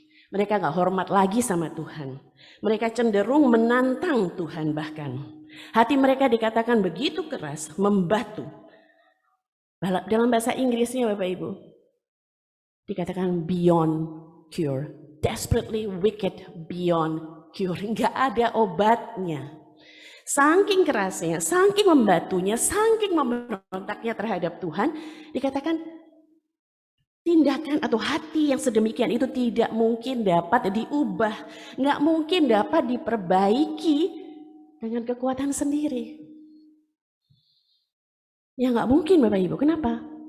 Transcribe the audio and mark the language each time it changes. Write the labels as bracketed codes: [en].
[id] Mereka gak hormat lagi sama Tuhan. Mereka cenderung menantang Tuhan bahkan. Hati mereka dikatakan begitu keras, membatu. Dalam bahasa Inggrisnya Bapak Ibu, dikatakan [en] beyond cure. Desperately wicked beyond cure. [id] Gak ada obatnya. Saking kerasnya, saking membatunya, saking memberontaknya terhadap Tuhan, dikatakan tindakan atau hati yang sedemikian itu tidak mungkin dapat diubah, nggak mungkin dapat diperbaiki dengan kekuatan sendiri. Ya nggak mungkin Bapak Ibu, kenapa?